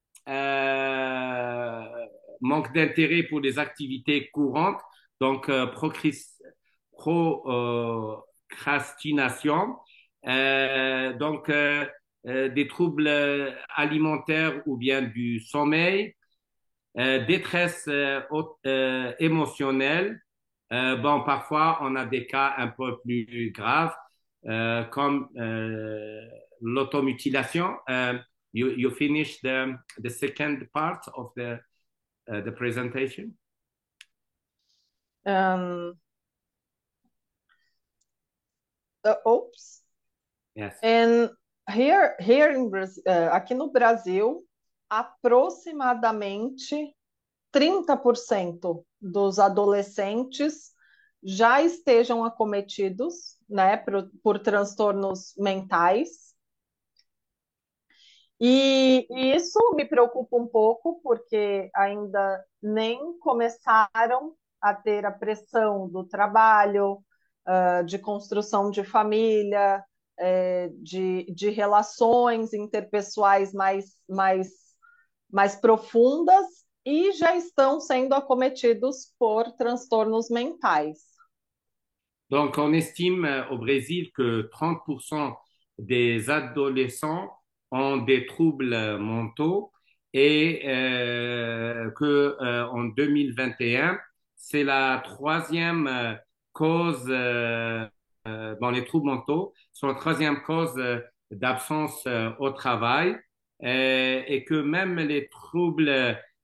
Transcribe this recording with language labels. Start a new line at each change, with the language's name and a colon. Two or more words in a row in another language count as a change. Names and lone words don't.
French: manque d'intérêt pour les activités courantes, donc procrastination, des troubles alimentaires ou bien du sommeil, détresse émotionnelle. Parfois, on a des cas un peu plus graves, comme l'automutilation.
English: You finish the second part of the presentation? Oops. Yes. And here in Brazil,
Portuguese: aqui no Brasil, aproximadamente 30% dos adolescentes já estejam acometidos, né, por transtornos mentais. E isso me preocupa um pouco, porque ainda nem começaram a ter a pressão do trabalho, de construção de família, de relações interpessoais mais profundas, e já estão sendo acometidos por transtornos mentais.
French: Donc, on estime au Brésil que 30% des adolescents ont des troubles mentaux et que en 2021, c'est la troisième cause dans les troubles mentaux, sont la troisième cause d'absence au travail et que même les troubles